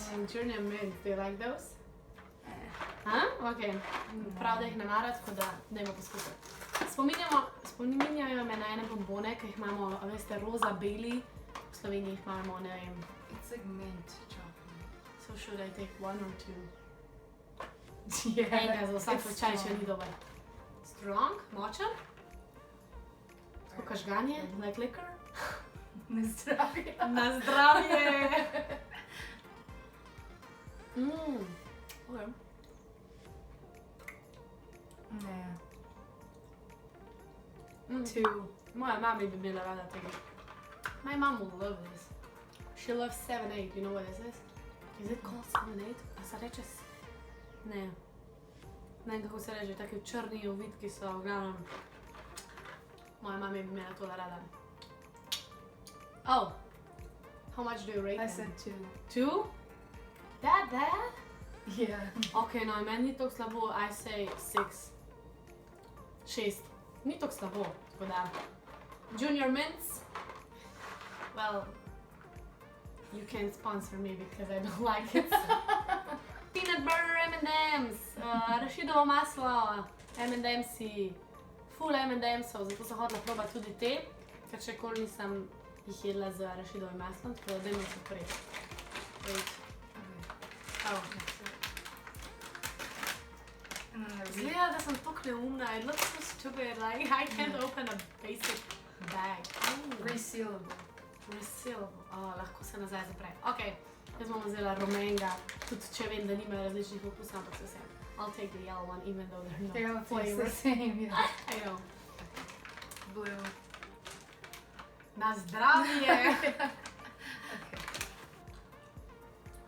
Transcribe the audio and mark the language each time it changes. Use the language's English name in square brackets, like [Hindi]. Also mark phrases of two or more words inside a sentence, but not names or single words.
[English] Junior mints, do you like those? [Slovenian] Ok, prav da jih ne mara, tako da dajmo poskusiti. Spominjajo me na ene bombone, ki jih imamo, a veste, roza, beli. V Sloveniji jih imamo, ne vem. [English] It's like mint chocolate. So should I take 1 or 2? Yeah. [Slovenian] Enega za vsak [English] it's [Slovenian] slučaj, če [English] strong. [Slovenian] ni dober. Strong, močen, pokažganje, [English] like liquor. [Slovenian] Na zdravje. Na zdravje! Okay. Ne. 2. Moja mama bi imela rada tega. [English] My mom will love this. She loves 7-8, you know what this is? Is it called [Slovenian] 7-8? A se reče... Ne. Ne vem, kako se reče, taki črni ovitki so, v glavnem. Moja mama bi imela tole rada. [English] Oh! How much do you rate I them? said 2. 2? That bad? Yeah. [Slovenian] Ok, no, meni ni toliko slabo, [English] I say 6. 6. [Slovenian] Ni toliko slabo, tako da. [English] Junior Mints? Well, you can sponsor me because I don't like it. Peanut butter M&M's, [Slovenian] arašidovo maslo, M&M's-i, full M&M's-ov, zato sem hotela probati tudi te, ker še nikoli nisem jih jedla z arašidovim maslom, tako da dajmo se odpreti. [English] Wait. Oh. And then the [Slovenian] Zgleda, da sem tako neumna, [English] it looks so stupid, like I can't open a basic bag. resealable. [Slovenian] Resealable, lahko se nazaj zapre. Ok, jaz bom vzela rumenega, tudi če vem, da nimajo različnih okusov, ampak se vsem. [English] I'll take the yellow one, even though They they're all not taste the flavored. same, yeah. I know. Blue. [Slovenian] Na zdravje!